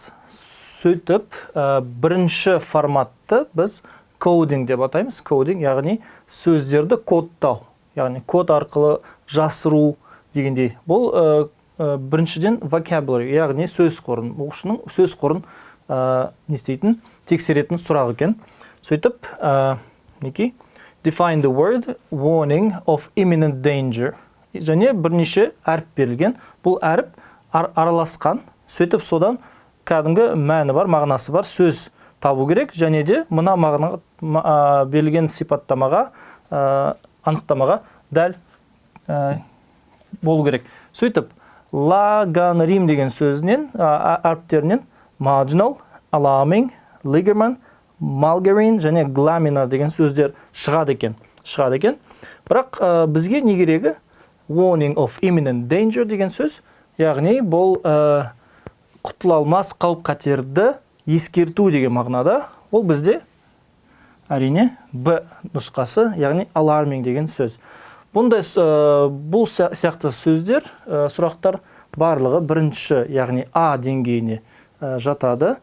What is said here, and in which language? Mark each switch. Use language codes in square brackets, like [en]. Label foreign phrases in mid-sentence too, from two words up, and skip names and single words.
[kk] Сөйтіп, бірінші форматты біз кодинг деп атаймыз. Кодинг, яғни сөздерді кодтау, яғни код арқылы жасыру дегендей. Бұл біріншіден vocabulary, яғни сөз қорын, оқушының сөз қорын тексеретін сұрақ екен. Сөйтіп, [en] define the word warning of imminent danger. [kk] Және бірнеше әріп берілген. Бұл әріп араласқан. Сөйтіп, содан кәдімгі мәні бар, мағынасы бар сөз табу керек. Және де мына мағына берілген сипаттамаға, анықтамаға дәл болу керек. Сөйтіп, лаганрим деген сөзінен, әріптерінен [en] marginal, alarming, ligerman, margarine [kk] және glaminar деген сөздер шығады екен. Бірақ бізге не керегі? [en] Warning of imminent danger [kk] деген сөз, яғни бұл құтыла алмас қауіп қатерді ескерту деген мағынада. Ол бізде әрине Б нұсқасы, яғни alarming деген сөз. Бұл сияқты сөздер, сұрақтар барлығы бірінші, яғни А деңгейіне жатады.